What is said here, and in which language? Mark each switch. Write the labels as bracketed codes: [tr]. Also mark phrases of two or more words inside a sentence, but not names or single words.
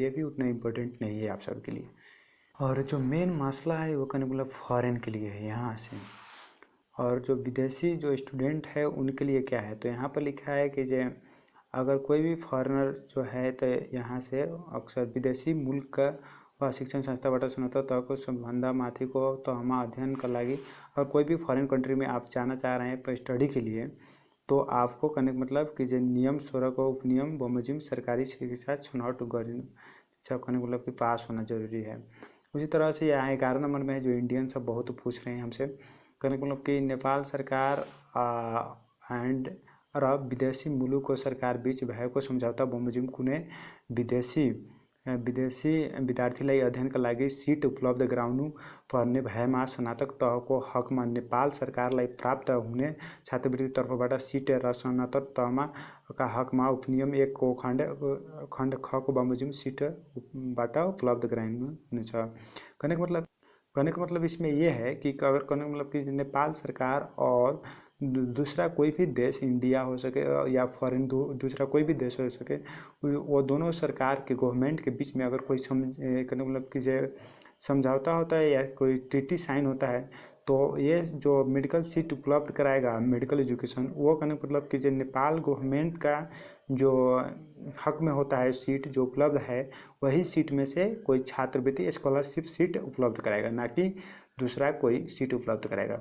[hi] ये भी उतना इम्पोर्टेंट नहीं है आप सबके लिए। और जो मेन मसला है वो कहने मतलब फॉरेन के लिए है यहाँ से। और जो विदेशी जो स्टूडेंट है उनके लिए क्या है, तो यहाँ पर लिखा है कि जो अगर कोई भी फॉरेनर जो है तो यहाँ से अक्सर विदेशी मुल्क का व [ne] शिक्षण संस्थाबाट स्नातक सम्बन्ध माथिको तहमा अध्ययनका लागि [hi] और कोई भी [en] foreign country [hi] में आप जाना चाह रहे हैं स्टडी के लिए, तो आपको कहने का मतलब कि जो [ne] नियम 16 को उपनियम बमोजिम सरकारी शिक्षा छनौट [hi] कहने का मतलब कि पास होना जरूरी है। उसी तरह से यहाँ 11 नंबर में है जो इंडियन सब बहुत पूछ रहे हैं हमसे, कहने का मतलब कि नेपाल सरकार [ne] एंड र विदेशी मुलुक सरकार बीच भएको सम्झौता बमोजिम कुनै विदेशी विद्यार्थीलाई अध्ययनका लागि सीट उपलब्ध गराउनु पर्ने भएमा स्नातक तहको हकमा नेपाल सरकारलाई प्राप्त हुने छात्रवृत्ति तर्फबाट सीट र स्नातक तहमा का हकमा उपनियम 1 को खण्ड ख को बमोजिम सीटबाट उपलब्ध गराइनु हुनेछ। [hi] कहने का मतलब इसमें ये है कि अगर कहने का मतलब कि नेपाल सरकार और दूसरा कोई भी देश, इंडिया हो सके या फॉरेन दूसरा कोई भी देश हो सके, वो दोनों सरकार के गवर्नमेंट के बीच में अगर कोई कहने का मतलब कि जो समझौता होता है या कोई [en] treaty sign [hi] होता है, तो ये जो [en] medical seat [hi] उपलब्ध कराएगा [en] medical education, [hi] वो कहने का मतलब कि जो नेपाल गवर्नमेंट का जो हक में होता है सीट जो उपलब्ध है वही सीट में से कोई छात्रवृत्ति [en] scholarship seat [hi] उपलब्ध कराएगा, ना कि दूसरा कोई सीट उपलब्ध कराएगा।